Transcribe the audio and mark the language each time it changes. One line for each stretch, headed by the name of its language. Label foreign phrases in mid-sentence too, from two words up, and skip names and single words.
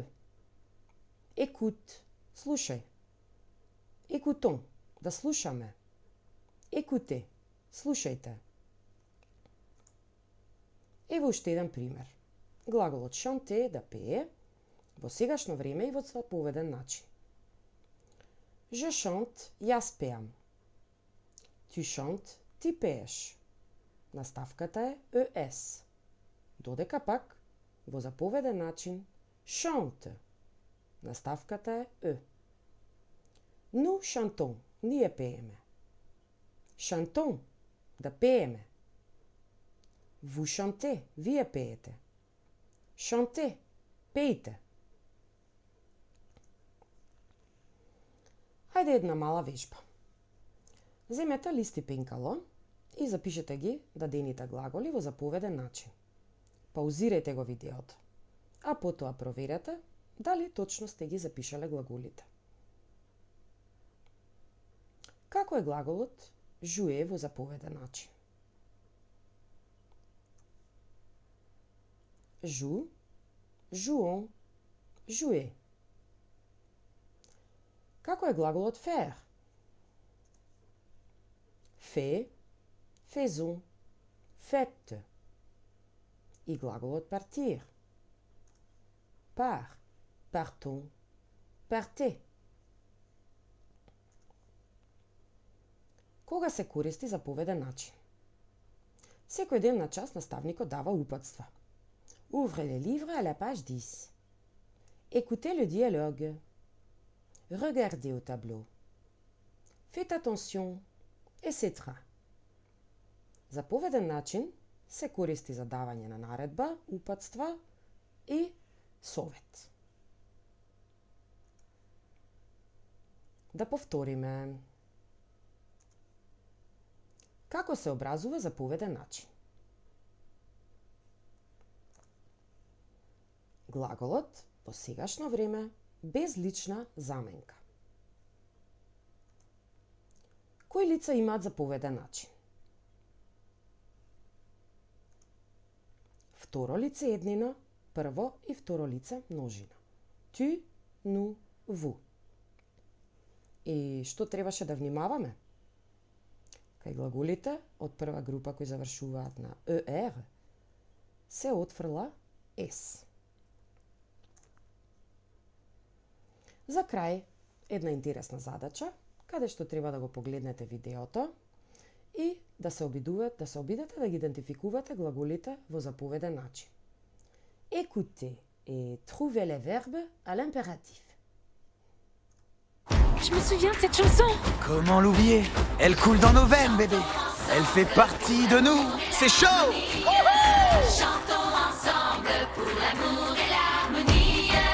Macedonian: Écoute, слушај. Écoutons, да слушаме. Écoutez, слушајте. Ево уште еден пример. Глаголот chanter, да пее, во сегашно време и во заповеден начин.
French: Je chante,
Macedonian: јас пеам.
French: Tu chantes,
Macedonian: ти пееш. Наставката е es. Додека пак, во заповеден начин, chante. Наставката е e.
French: Nous chantons,
Macedonian: ние пееме. Chantons, да пееме.
French: Vous chantez,
Macedonian: вие пеете. Chantez, пејте. Хајде една мала вежба. Земете лист и пенкало и запишете ги дадените глаголи во заповеден начин. Паузирајте го видеото, а потоа проверете дали точно сте ги запишале глаголите. Како е глаголот jouer во заповеден начин?
French: Joue, jouons, jouer.
Macedonian: Како е глаголот faire?
French: Fait, faisons, faites.
Macedonian: И глаголот
French: partir. Part, partons, partez.
Macedonian: Кога се користи заповеден начин? Секој ден на час наставникот дава упатства.
French: Ouvrez le livre à la page 10. Écoutez le dialogue. Regardez au tableau. Faites attention, etc.
Macedonian: Заповеден начин се користи за давање на наредба, упатства и совет. Да повториме. Како се образува заповеден начин? Глаголот во сегашно време без лична заменка. Кои лица имаат заповеден начин? Второ лице еднина, прво и второ лице множина.
French: Tu, nous, vous.
Macedonian: И што требаше да внимаваме? Кај глаголите од прва група кои завршуваат на er се отфрла s. За крај, една интересна задача, каде што треба да го погледнете видеото и да се обидете да ги идентификувате глаголите во заповеден начин.
French: Écoutez et trouvez les verbes à l'impératif. Je me souviens de cette chanson. Comment l'oublier? Elle coule dans nos veines, bébé. Elle fait partie de nous. C'est chaud! Chantons ensemble pour l'amour et l'harmonie.